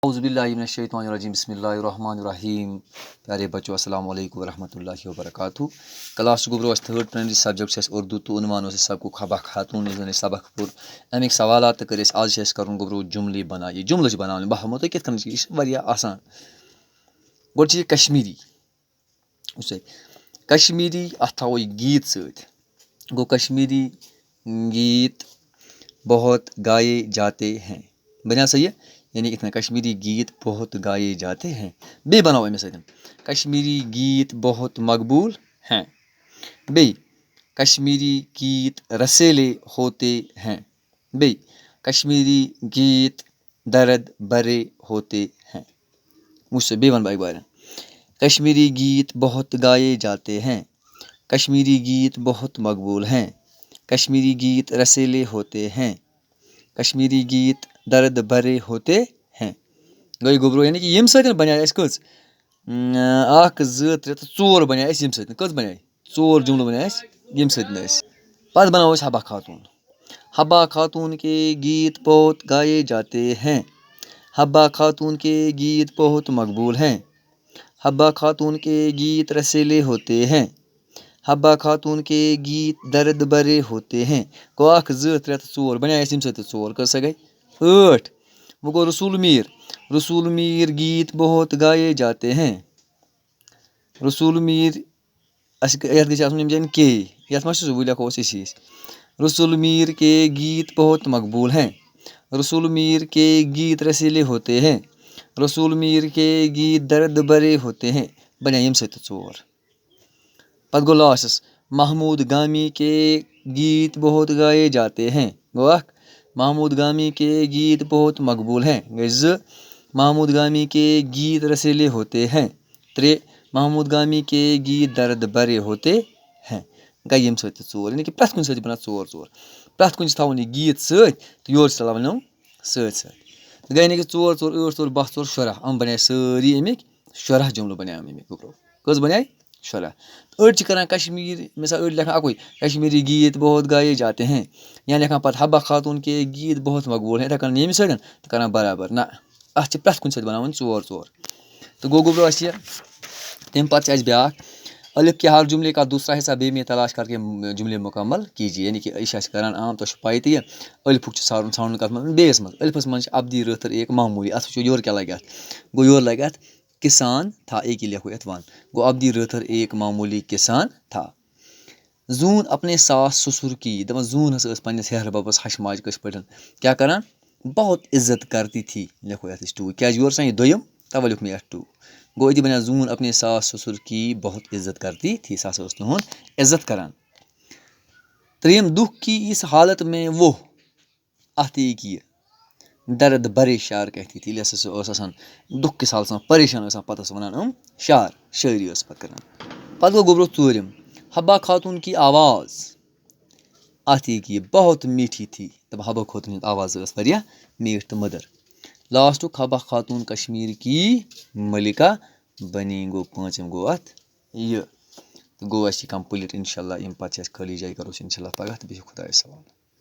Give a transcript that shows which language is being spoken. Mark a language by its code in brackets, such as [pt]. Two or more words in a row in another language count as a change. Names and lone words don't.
[ar] اعوذ باللہ من الشیطان الرجیم بسم اللہ الرحمن الرحیم. [ur] پیارے بچوں [ar] السلام علیکم ورحمۃ اللہ وبرکاتہ. [ks] کلاس گوبرو [en] third primary subject [ks] اردو تو عنوان سب کو حبہ خاتون سبق پور امیک سوالات تو کر آج کرن گوبرو [ur] جملے بنائیے [ks] جملہ بنانے بہ ہمو تھی کت کن یہ آسان گوڈ یہ کشمیری کشمیری اتھ تھاو گیت ست گو [ur] کشمیری گیت بہت گائے جاتے ہیں [ks] بنا صحیح ہے یعنی اتنا [ur] کشمیری گیت بہت گائے جاتے ہیں. [ks] بے بناؤ امے سۭتۍ [ur] کشمیری گیت بہت مقبول ہیں. بے کشمیری گیت رسیلے ہوتے ہیں. بے کشمیری گیت درد برے ہوتے ہیں. مجھ سے بے بن بھائی بارے کشمیری گیت بہت گائے جاتے ہیں. کشمیری گیت بہت مقبول ہیں. کشمیری گیت رسیلے ہوتے ہیں. کشمیری گیت درد برے ہوتے ہیں. [ks] گئی گوبرو [ur] یعنی کہ [ks] یم سۭتۍ بناے اَسہِ کٔژ اکھ زٕ ترٛےٚ تہٕ ژور بناے اَسہِ یم سۭتۍ کٔژ بناے ژور جملہٕ بناے اَسہِ یم سۭتۍ اَسہِ پتہٕ بناوو أسۍ حبہ خاتون. [ur] حبہ خاتون کے گیت بہت گائے جاتے ہیں. حبہ خاتون کے گیت بہت مقبول ہیں. حبہ خاتون کے گیت رسیلے ہوتے ہیں. حبہ خاتون کے گیت درد برے ہوتے ہیں. [ks] گو اکھ زٕ ترٛےٚ تہٕ ژور بناے اَسہِ یم سۭتۍ ژور کٔژ سا گٔے ٲٹھ. وہ گو رسول میر. [ur] رسول میر گیت بہت گائے جاتے ہیں. رسول میر یتھ گژھِ آسُن ییٚمہِ جایہِ کے یتھ ما چھُ سُہ لیکھو أسۍ اسی رسول میر کے گیت بہت مقبول ہیں. رسول میر کے گیت رسیلے ہوتے ہیں. رسول میر کے گیت درد برے ہوتے ہیں [ks] بنے یم سۭتۍ ژور. پتہٕ گوٚو لاسٹس [ur] محمود گامی کے گیت بہت گائے جاتے ہیں. [ks] گوٚو اکھ [ur] محمود گامی کے گیت بہت مقبول ہیں. [ks] گٔے زٕ [ur] محمود گامی کے گیت رسیلے ہوتے ہیں. ترٛےٚ محمود گامی کے گیت درد برے ہوتے ہیں. [ks] گٔے یم سۭتۍ ژور [ur] یعنی کہ [ks] پرٛٮ۪تھ کُنہِ سۭتۍ بنان ژور ژور پرٛٮ۪تھ کُنہِ چھِ تھاوُن یہِ گیت سۭتۍ تہٕ یورٕ چھِ تراوان یِم سۭتۍ سۭتۍ گٔے یعنی کہ ژور ژور ٲٹھ ژور بہہ ژور شُراہ یِم بنے سٲری امیِکۍ شُراہ جملہٕ بنے امیِکۍ گوبرو کٔژ بنے شُراہ. أڑۍ چھِ کران کشمیٖر مثال أڑۍ لیکھان اکُے [ur] کشمیری گیت بہت گائے جاتے ہیں [ks] یا لیکھان پتہٕ [ur] حبہ خاتون کے گیت بہت مقبول ہیں [ks] یِتھے کٔنۍ ییٚمہِ سۭتۍ تہٕ کران برابر نہ اتھ چھِ پرٛٮ۪تھ کُنہِ سۭتۍ بناوٕنۍ ژور ژور. تو گوٚو گوبرو اَسہِ یہِ تمہِ پتہٕ چھِ اَسہِ بیٛاکھ [ur] الف کے ہر جملے کا دوسرا حصہ بے میں تلاش کر کے جملے مکمل کیجیے یعنی کہ [ks] یہ چھِ اَسہِ کران عام تۄہہِ چھُ پاے تہِ یہِ الفُک چھُ ژھانڈُن کتھ منٛز بیٚیِس منٛز الفس منٛز چھِ ابدی رٲتھٕر [ur] ایک معموٗلی [ks] اتھ وٕچھو یورٕ کیاہ لگہِ اتھ گوٚو یورٕ لگہِ اتھ [ur] کسان تھا ایک ہی [ks] لیکھو یتھ ون گوٚو ابدی رٲتھٕر [ur] ایک معموٗلی کسان تھا. زوٗن اپنے ساس سسُر کی [ks] دپان زوٗن ہسا ٲس پننِس ہیہر ببس ہشہِ ماجہِ کٲشۍ پٲٹھۍ کیاہ کران [ur] بہت عزت کرتی تھی [ks] لیکھو یتھ أسۍ ٹوٗ کیازِ یورٕ چھِ آسان یہِ دوٚیِم تَوَے لیوٚکھ مےٚ یتھ ٹوٗ. گوٚو أتی بنیٛو [ur] زوٗن اپنے ساس سسُر کی بہت عزت کرتی تھی [ks] سۄ ہسا ٲس تُہُنٛد عزت کران. ترٛیٚیِم [ur] دُکھ کی اس حالت میں وہ [ks] اتھ ایک یہِ [ur] درد برے شعر کہتی تھی [ks] ییٚلہِ ہسا سُہ ٲس آسان دُکھ کِس حالس منٛز پریشان ٲس آسان پتہٕ ٲس ونان شعر شٲعری ٲس پتہٕ کران. پتہٕ گوٚو گوبرو ژوٗرِم [ur] حبہ خاتون کی آواز [ks] اتھ ایک یہِ [ur] بہت میٖٹھی تھی [ks] دپان حبہ خاتون ہٕنٛز آواز ٲس واریاہ میٖٹھ تہٕ مٔدٕر. لاسٹُک [ur] حبہ خاتون کشمیٖر کی ملکہ بنی [ks] گوٚو پوٗنٛژِم گوٚو اتھ یہِ تہٕ گوٚو اَسہِ یہِ کمپلیٖٹ انشاء اللہ ییٚمہِ پتہٕ چھِ اَسہِ خٲلی جاے کرو أسۍ انشاء اللہ پگاہ تہٕ بِہِو خۄدایس حوالہٕ.